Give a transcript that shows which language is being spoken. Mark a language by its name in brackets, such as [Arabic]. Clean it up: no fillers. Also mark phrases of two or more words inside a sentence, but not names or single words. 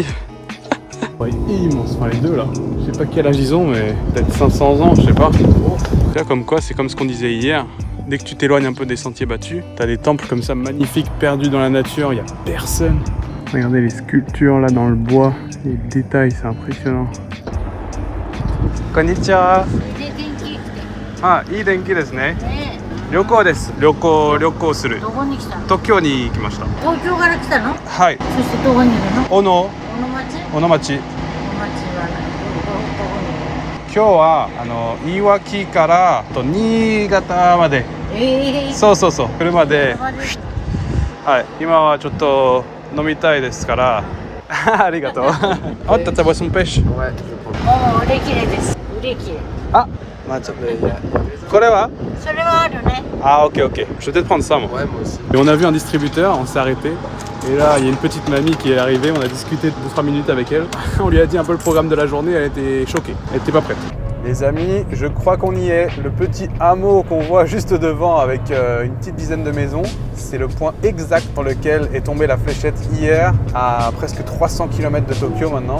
[French] Ouais, immense, enfin les deux là. Je sais pas quel âge ils ont, mais peut-être 500 ans, je sais pas. Là comme quoi, c'est comme ce qu'on disait hier. Dès que tu t'éloignes un peu des sentiers battus, t'as des temples comme ça magnifiques, perdus dans la nature, il n'y a personne. Regardez les sculptures là dans le bois, les détails, c'est impressionnant. [Japanese] こんにちは。あ、いい天気ですね. 旅行です。旅行する。どこに来たの？東京に来ました。東京から来たの？はい。そしてどこにいるの？小野小野町？町。小野町はどこにいる？今日はいわきから新潟まで。そうそうそう。車で。はい。今はちょっと飲みたいですから。ありがとう。 [French] あ、t'as ta boisson pêche? Ouais. [Japanese] もう売れ切れです。売れ切れ。 Ah, matcha. これは? それはあるね。 [French] Ah ok ok, je vais peut-être prendre ça moi. Ouais, moi aussi. Et on a vu un distributeur, on s'est arrêté. Et là il y a une petite mamie qui est arrivée, on a discuté 2-3 minutes avec elle. On lui a dit un peu le programme de la journée, elle était choquée, elle était pas prête. Les amis, je crois qu'on y est. Le petit hameau qu'on voit juste devant avec une petite dizaine de maisons, c'est le point exact dans lequel est tombée la fléchette hier, à presque 300 km de Tokyo maintenant.